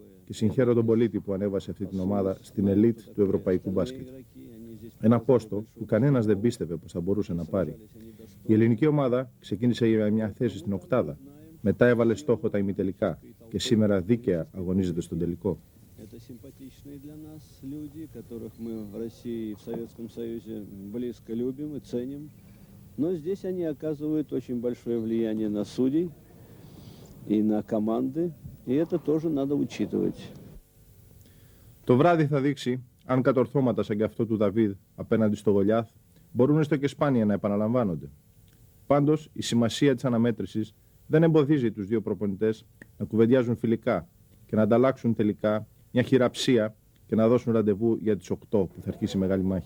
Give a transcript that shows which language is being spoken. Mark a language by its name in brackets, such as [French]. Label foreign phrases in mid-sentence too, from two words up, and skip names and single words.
[Greek] Και συγχαίρω τον Πολίτη που ανέβασε αυτή την ομάδα στην ελίτ του ευρωπαϊκού μπάσκετ. Ένα πόστο που κανένας δεν πίστευε πως θα μπορούσε να πάρει. Η ελληνική ομάδα ξεκίνησε για μια θέση στην οκτάδα. Μετά έβαλε στόχο τα ημιτελικά και σήμερα δίκαια αγωνίζεται στον τελικό. [Russian] Это симпатичные для нас люди, которых мы в России и в Советском Союзе близко любим и ценим. Но здесь они оказывают очень большое влияние на судей и на команды, и это тоже надо учитывать. [Greek] Το βράδυ θα δείξει αν κατορθώματα σαν και αυτό του Δαβίδ απέναντι στο Γολιάθ μπορούν έστω και σπάνια να επαναλαμβάνονται. Πάντως, η σημασία της αναμέτρησης δεν εμποδίζει τους δύο προπονητές να κουβεντιάζουν φιλικά και να ανταλλάξουν τελικά μια χειραψία και να δώσουν ραντεβού για τις 8 που θα αρχίσει η μεγάλη μάχη.